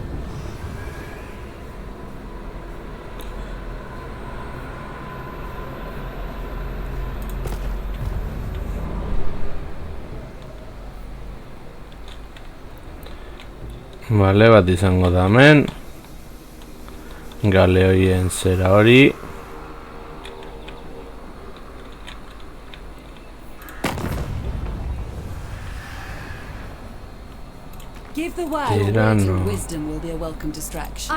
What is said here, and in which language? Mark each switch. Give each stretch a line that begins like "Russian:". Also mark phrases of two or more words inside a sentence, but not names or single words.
Basque: Vale, bat izango da hemen. Galeoien zera hori.
English: Give the word, Tirano. and wisdom will be a welcome distraction.